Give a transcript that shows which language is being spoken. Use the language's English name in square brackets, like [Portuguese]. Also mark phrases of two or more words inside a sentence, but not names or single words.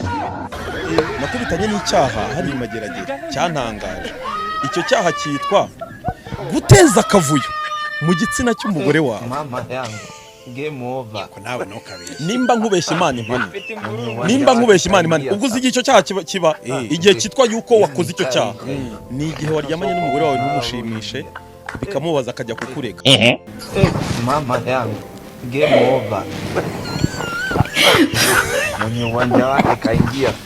[Kinyarwanda] nakubitanye n'icyaha hari mageragere cyantangaje icyo cyaha cyitwa guteza akavuyo mu gitsina cy'umugore wawe [Swahili] mama yangu [English] game over [Kinyarwanda] nawe no kabiri nimba nkubeshya Imana impani ubwo uzi icyo cyaha kiba igihe cyitwa yuko wakoze icyo cyaha ni igihe waryamanye n'umugore wawe ntumushimishe bikamubaza akajya kukurega [Swahili] mama yangu [English] game over [Swahili] mwenye uwanja wake kaingia sasa